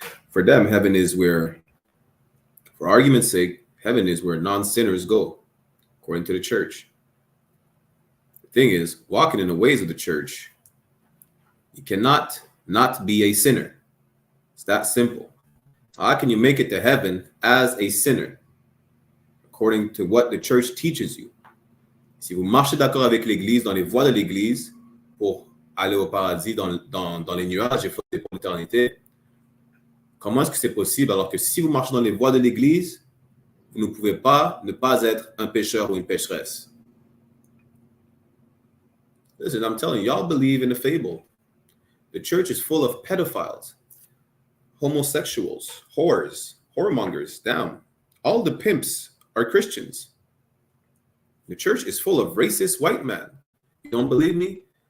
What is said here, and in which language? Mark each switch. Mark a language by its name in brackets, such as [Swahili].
[English] For them, heaven is where, for argument's sake, heaven is where non-sinners go, according to the church. Thing is, walking in the ways of the church, you cannot not be a sinner. It's that simple. How can you make it to heaven as a sinner? According to what the church teaches you. [French] Si vous marchez d'accord avec l'Église, dans les voies de l'Église, pour aller au paradis, dans les nuages et pour l'éternité, comment est-ce que c'est possible alors que si vous marchez dans les voies de l'Église, vous ne pouvez pas ne pas être un pécheur ou une pécheresse? [English] Listen, I'm telling you, y'all believe in a fable. The church is full of pedophiles, homosexuals, whores, whoremongers, damn. All the pimps are Christians. The church is full of racist white men. You don't believe me?